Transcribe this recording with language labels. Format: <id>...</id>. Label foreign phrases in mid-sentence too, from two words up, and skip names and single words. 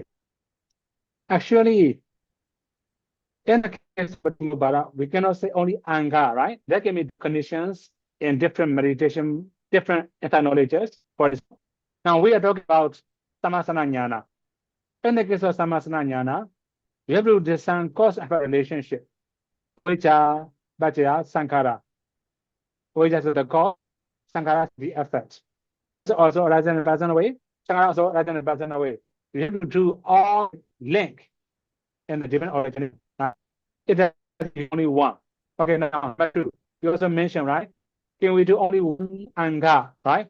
<en>Actually, in the case of Visuddhimagga, we cannot say only anga, right? There can be conditions in different meditation, different insight knowledges. For example, now we are talking about</en> <pi>samasana jnana.</pi> <en>In the case of</en> <pi>samasana jnana,</pi> <en>we have to discern cause and effect relationship.</en> <pi>Avijja, paccaya, sankhara.</pi> <en>Avijja is the cause, sankhara is the effect. So also arising and passing away. Sankhara also arising and passing away. We have to do all link in the different origin. It has only one. Okay, now back to you also mentioned, right? Can we do only one anga, right?</en>